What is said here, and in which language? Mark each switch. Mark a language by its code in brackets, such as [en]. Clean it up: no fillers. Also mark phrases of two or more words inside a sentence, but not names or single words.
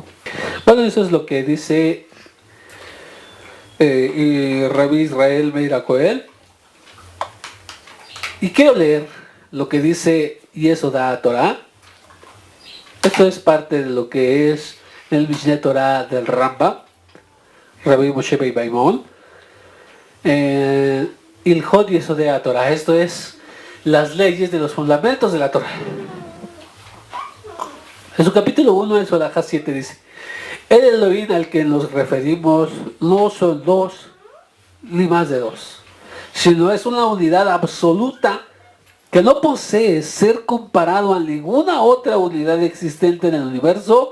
[es] Bueno, eso es lo que dice Rabbi Israel Meir Cohen. Y quiero leer lo que dice Yesodá Torah. Esto es parte de lo que es el Mishneh Torah del Rambam, Rabbi Moshe ben Maimon. Ilhot Yesodá Torah, esto es las leyes de los fundamentos de la Torah. En su capítulo 1, en su alajá 7, dice: el Elohim al que nos referimos no son dos ni más de dos, sino es una unidad absoluta que no posee ser comparado a ninguna otra unidad existente en el universo.